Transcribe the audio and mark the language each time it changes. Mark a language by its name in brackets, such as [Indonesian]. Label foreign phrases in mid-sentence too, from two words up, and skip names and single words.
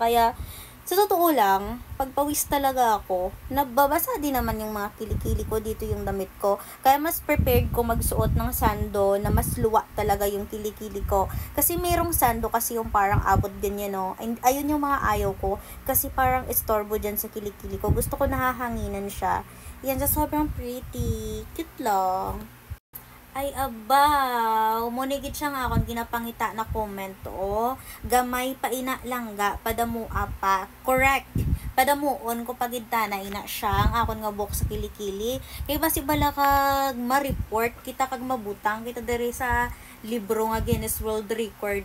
[Filipino] Kaya, sa totoo lang, pag pawis talaga ako, nababasa din naman yung mga kilikili ko, dito yung damit ko. Kaya mas prepared ko magsuot ng sando na mas luwa talaga yung kilikili ko. Kasi merong sando kasi yung parang abot ganyan, no? Ayun yung mga ayaw ko. Kasi parang istorbo dyan sa kilikili ko. Gusto ko nahahanginan siya. Yan, sa sobrang pretty. Cute lang. [Hiligaynon] Ay, aba, umunigit siya nga akong ginapangita na comment, o. Gamay pa ina langga, padamua pa. Correct. Padamuon ko pagidta na ina siya, ang akon nga buhok sa kilikili. Kaya basi bala kag ma-report, kita kag mabutang, kita dere sa libro nga Guinness World Record.